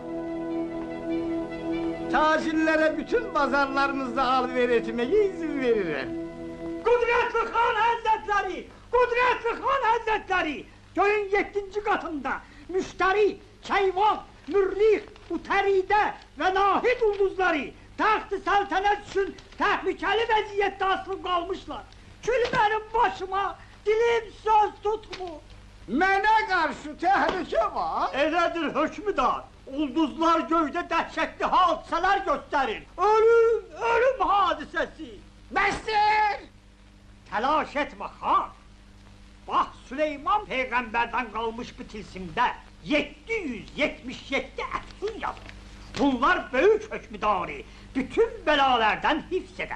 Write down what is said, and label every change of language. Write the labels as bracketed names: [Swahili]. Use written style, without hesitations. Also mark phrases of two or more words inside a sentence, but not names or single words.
[Azerbaijani] Tacirlərə bütün bazarlarınızda alver etməyə izin verirəm. Kudretli Xan Həzrətləri! Kudretli Xan Həzrətləri! [Turkish] Göyün 7-ci qatında müştəri Keyvan, Mürrix, Uteride ve Nahid ulduzları taht-ı saltanat için tehlikeli vaziyette asılıp kalmışlar. Kül benim başıma, dilim söz tutmu. [Azerbaijani] Mənə qarşı təhlükə var. Elədir hökmüdar. Ulduzlar göydə dəhşətli [Turkish] hadiseler gösterir. Ölüm, ölüm hadisesi. [Azerbaijani] Bəsdir! [Turkish] Telaş etme han. Bak Süleyman peygamberden kalmış bir tilsimde 777 efsun yazır. Bunlar büyük hükmüdarı, bütün belalardan hifzeder.